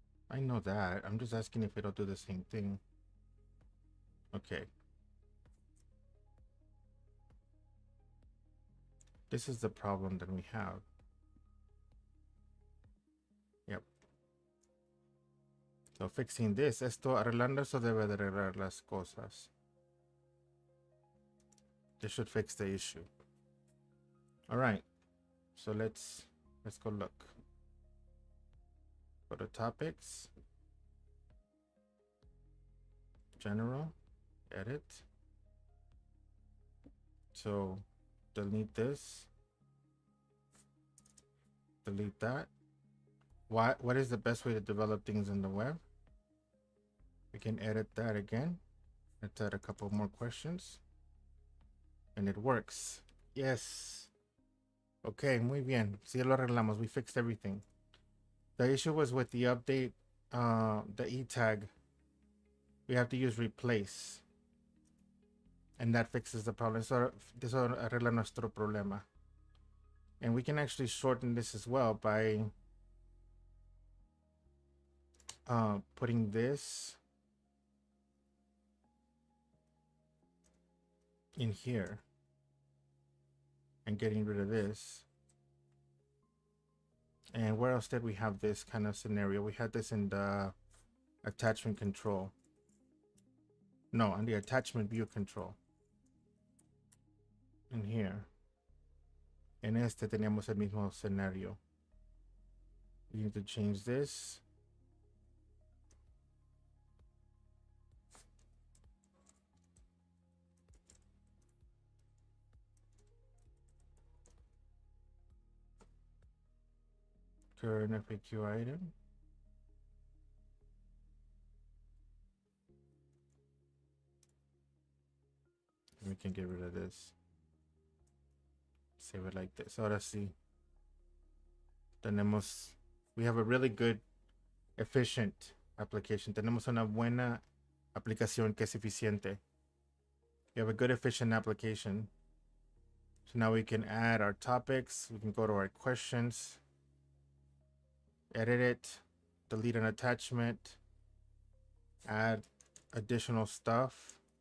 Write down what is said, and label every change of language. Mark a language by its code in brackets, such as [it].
[en] I know that. I'm just asking if it'll do the same thing. Okay. This is the problem that we have. Yep. So fixing this, [es] arreglando eso debe de arreglar las cosas. [en] This should fix the issue. All right. So let's go look. Go to topics, general, edit. So delete this, delete that. What is the best way to develop things in the web? We can edit that again. Let's add a couple more questions. And it works. Yes. Okay, [es] muy bien. Sí lo arreglamos. [en] We fixed everything. The issue was with the update, the e tag. We have to use replace. and that fixes the problem. So this [es] arregla nuestro problema. [en] And we can actually shorten this as well by putting this in here and getting rid of this. And where else did we have this kind of scenario? We had this in the attachment control. No, on the attachment view control. In here. [es] En este teníamos el mismo scenario. [en] We need to change this. Current FAQ item. We can get rid of this. Save it like this. Ahora sí. We have a really good, efficient application. [es] Tenemos una buena aplicación que es eficiente. [en] We have a good, efficient application. So now we can add our topics. We can go to our questions, edit it, delete an attachment, add additional stuff.